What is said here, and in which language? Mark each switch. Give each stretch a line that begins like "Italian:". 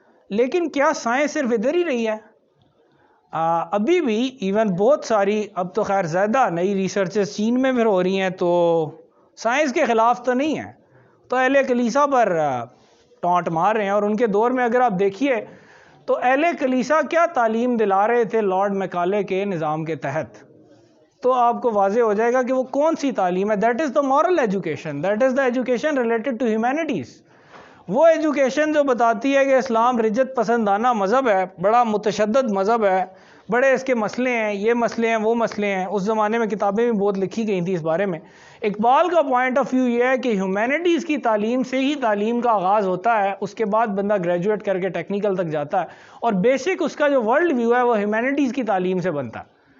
Urdu: لیکن کیا سائنس صرف ادھر ہی رہی ہے؟ ابھی بھی ایون بہت ساری، اب تو خیر زیادہ نئی ریسرچز چین میں پھر ہو رہی ہیں تو سائنس کے خلاف تو نہیں ہے، تو اہل کلیسا پر ٹانٹ مار رہے ہیں. اور ان کے دور میں اگر آپ دیکھیے تو اہل کلیسا کیا تعلیم دلا رہے تھے لارڈ میکالے کے نظام کے تحت، تو آپ کو واضح ہو جائے گا کہ وہ کون سی تعلیم ہے.
English: That is the moral education, that is the education related to humanities.
Urdu: وہ ایجوکیشن جو بتاتی ہے کہ اسلام رجت پسندانہ مذہب ہے، بڑا متشدد مذہب ہے، بڑے اس کے مسئلے ہیں، یہ مسئلے ہیں، وہ مسئلے ہیں. اس زمانے میں کتابیں بھی بہت لکھی گئی تھیں اس بارے میں. اقبال کا پوائنٹ آف ویو یہ ہے کہ ہیومینٹیز کی تعلیم سے ہی تعلیم کا آغاز ہوتا ہے، اس کے بعد بندہ گریجویٹ کر کے ٹیکنیکل تک جاتا ہے، اور بیسک اس کا جو ورلڈ ویو ہے وہ ہیومینٹیز کی تعلیم سے بنتا ہے.